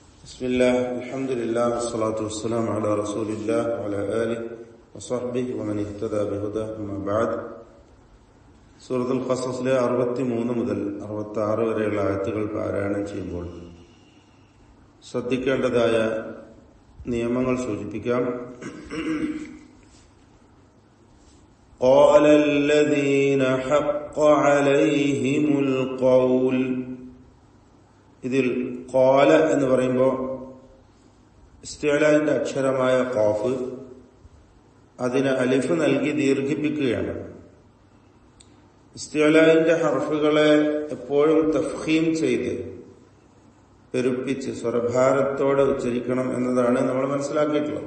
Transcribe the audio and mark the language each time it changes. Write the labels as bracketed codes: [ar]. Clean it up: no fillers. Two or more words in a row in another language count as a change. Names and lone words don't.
[ar] بسم الله الحمد لله والصلاة والسلام على رسول الله وعلى آله وصحبه ومن اهتدى بهداه أما بعد. [ml] സൂറത്തുൽ ഖസസിലെ 63 മുതൽ 66 വരെയുള്ള ആയത്തുകൾ പാരായണം ചെയ്യുമ്പോൾ ശ്രദ്ധിക്കേണ്ടതായ നിയമങ്ങൾ സൂചിപ്പിക്കാം. [ar] قال الذين حق عليهم القول. [ml] ഇതിൽ ഖാല എന്ന് പറയുമ്പോൾ ഇസ്തിഅലാന്റെ അക്ഷരമായ ഖാഫ് അതിന് അലിഫ് നൽകി ദീർഘിപ്പിക്കുകയാണ്. ഇസ്തിഅലാന്റെ ഹർഫുകളെ എപ്പോഴും തഫ്ഖീം ചെയ്ത് പെരുപ്പിച്ച് സ്വരഭാരത്തോടെ ഉച്ചരിക്കണം എന്നതാണ് നമ്മൾ മനസ്സിലാക്കിയിട്ടുള്ളത്.